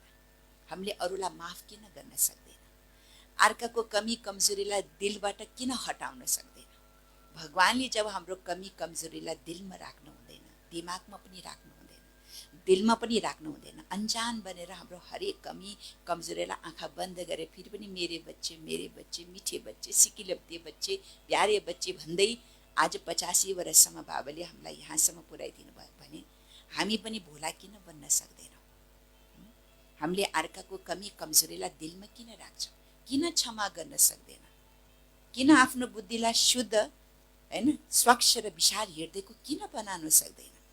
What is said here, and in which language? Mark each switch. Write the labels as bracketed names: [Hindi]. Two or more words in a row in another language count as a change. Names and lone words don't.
[Nepali] हामीले अरूलाई माफ किन गर्न सक्दैन? अर्काको कमी कमजोरीलाई दिलबाट किन हटाउन सक्दैन? भगवानले जब हाम्रो कमी कमजोरीलाई दिलमा राख्नु हुँदैन, दिमागमा पनि राख्नु हुँदैन, दिलमा पनि राख्नु हुँदैन। अन्जान बनेर हाम्रो हरेक कमी कमजोरीलाई आँखा बन्द गरे फेरि पनि [Hindi] मेरे बच्चे, मिठे बच्चे, सिकिलब्दे बच्चे, प्यारे बच्चे [Nepali] भन्दै आज 85 वर्षसम्म बाबाले हामीलाई यहाँसम्म पुर्याइदिनु भयो भने हामी पनि भोला किन बन्न सक्दैनौँ? हामीले अर्काको कमी कमजोरीलाई दिलमा किन राख्छौँ? किन क्षमा गर्न सक्दैन? किन आफ्नो बुद्धिलाई शुद्ध, हैन, स्वच्छ र विशाल हृदयको किन बनाउन सक्दैन?